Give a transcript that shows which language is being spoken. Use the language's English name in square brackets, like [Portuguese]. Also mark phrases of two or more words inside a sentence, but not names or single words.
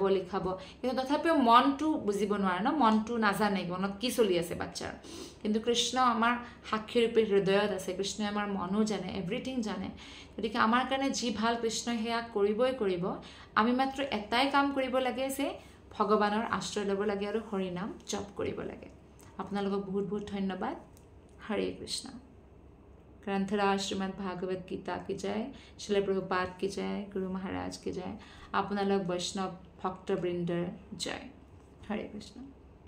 [Assamese] লিখাব কিন্তু তথাপিও মনটো বুজিব নোৱাৰে ন মনটো নাজানে মনত কি চলি আছে বাচ্চাৰ কিন্তু কৃষ্ণ আমাৰ সাক্ষীৰূপে হৃদয়ত আছে কৃষ্ণই আমাৰ মনো জানে এভৰিথিং জানে গতিকে আমাৰ কাৰণে যি ভাল কৃষ্ণই সেয়া কৰিবই কৰিব আমি মাত্ৰ এটাই কাম কৰিব লাগে যে ভগৱানৰ আশ্ৰয় ল'ব লাগে আৰু হৰি নাম জপ কৰিব লাগে আপোনালোকক বহুত বহুত ধন্যবাদ হৰে কৃষ্ণ [Hindi] ग्रंथराज श्रीमद् भागवत गीता की जय श्रील प्रभुपाद की जय गुरु महाराज की जय [Assamese] আপোনালোক বৈষ্ণৱ ভক্তবৃন্দৰ জয় হৰে কৃষ্ণ।